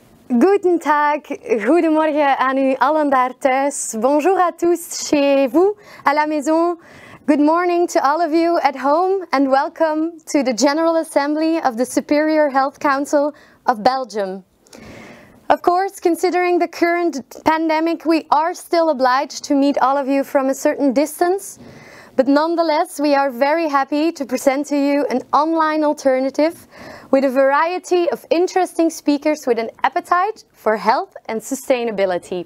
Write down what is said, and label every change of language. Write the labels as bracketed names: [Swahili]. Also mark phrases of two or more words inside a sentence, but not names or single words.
[German] Guten Tag, [Dutch] goedemorgen aan u allen daar thuis. [French] Bonjour à tous chez vous, à la maison. [English] Good morning to all of you at home and welcome to the General Assembly of the Superior Health Council of Belgium. Of course, considering the current pandemic, we are still obliged to meet all of you from a certain distance. But nonetheless, we are very happy to present to you an online alternative with a variety of interesting speakers with an appetite for health and sustainability.